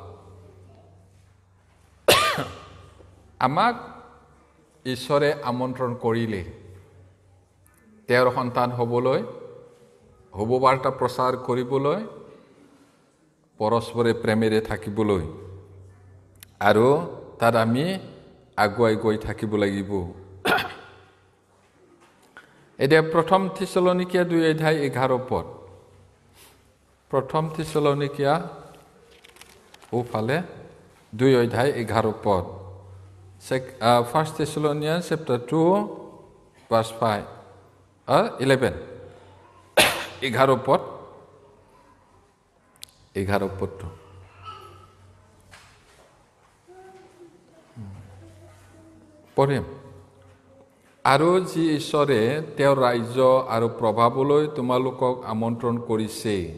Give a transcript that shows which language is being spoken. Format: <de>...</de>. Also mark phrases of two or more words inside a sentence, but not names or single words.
<as>আমাক ঈশ্বৰে আমন্ত্ৰণ কৰিলে তেওঁৰ সন্তান হ'বলৈ, শুভবাৰ্তা প্ৰচাৰ কৰিবলৈ, পৰস্পৰে প্ৰেমেৰে থাকিবলৈ, আৰু তাত আমি আগুৱাই গৈ থাকিব লাগিব। এতিয়া 1 থিছলনিকিয়া 2 অধ্যায় 11 পদ। 1 থিছলনিকিয়া ওফালে 2 অধ্যায় 11 পদ।</as> <en>1 Thessalonians chapter 2 verse</en> <as>5 11 11 পদ 11 পদটো পঢ়িম। আৰু যি ঈশ্বৰে তেওঁৰ ৰাজ্য আৰু প্ৰভাৱলৈ তোমালোকক আমন্ত্ৰণ কৰিছে,</as>